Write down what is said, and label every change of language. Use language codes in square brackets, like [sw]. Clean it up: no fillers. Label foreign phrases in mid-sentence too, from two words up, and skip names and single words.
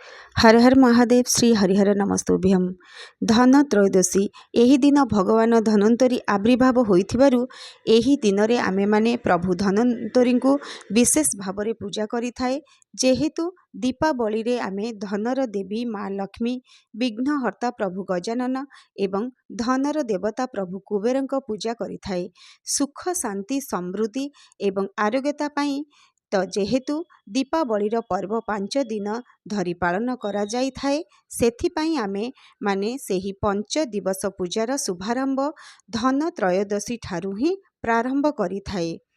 [sa] हर हर महादेव श्री हरिहर नमस्तुभ्यम। [or] ଧନ ତ୍ରୟୋଦଶୀ ଏହି ଦିନ ଭଗବାନ ଧନ୍ୱନ୍ତରୀ ଆବିର୍ଭାବ ହୋଇଥିବାରୁ ଏହି ଦିନ ରେ ଆମେ ମାନେ ପ୍ରଭୁ ଧନ୍ୱନ୍ତରୀ କୁ ବିଶେଷ ଭାବ ରେ ପୂଜା କରି ଥାଉ। ଯେହେତୁ ଦୀପାବଳୀ ରେ ଆମେ ଧନର ଦେବୀ ମାଁ ଲକ୍ଷ୍ମୀ, ବିଘ୍ନହର୍ତ୍ତା ପ୍ରଭୁ ଗଜାନନ ଏବଂ ଧନର ଦେବତା ପ୍ରଭୁ କୁବେରଙ୍କ ପୂଜା କରି ଥାଉ। ସୁଖ ଶାନ୍ତି ସମୃଦ୍ଧି ଏବଂ ଆରୋଗ୍ୟତା ପାଇଁ ତ ଯେହେତୁ ଦୀପାବଳୀର ପର୍ବ 5 ଦିନ ଧରି ପାଳନ କରା ଯାଇ ଥାଏ, ସେଥିପାଇଁ ଆମେ ମାନେ ସେହି 5 ଦିବସ ପୂଜାର ଶୁଭାରମ୍ଭ ଧନ ତ୍ରୟୋଦଶୀ ଠାରୁ ହିଁ ପ୍ରାରମ୍ଭ କରି ଥାଉ।